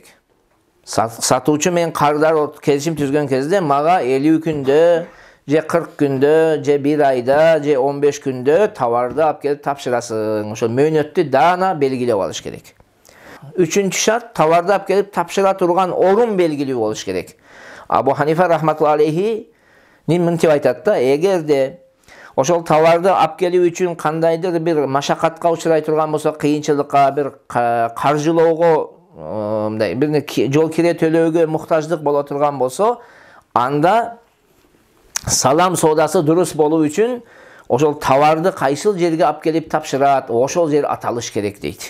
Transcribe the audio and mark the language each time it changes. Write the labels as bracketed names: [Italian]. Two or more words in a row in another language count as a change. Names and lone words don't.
[Kyrgyz] Сатуучу менен кардар келишим түзгөн кезде мага 50 күндө, же 40 күндө, же 1 айда, же 15 күндө товарды алып келип тапшырасың. Ошол мөөнөттү даана белгилеп алыш керек. Үчүнчү шарт, товарды алып келип тапшыра турган орун белгилүү болуш керек. Абу Ханифа [Arabic] رحمة الله عليه [Kyrgyz] мынтип айтат да, эгерде ошол товарды алып келүү үчүн кандайдыр бир машакатка учурай турган болсо, кыйынчылыкка, бир каржылоого, мындай бир жол кире төлөөгө муктаждык боло турган болсо, анда салам соодасы дурус болуу үчүн ошол товарды кайсыл жерге алып келип тапшырат, ошол жер аталыш керек дейт.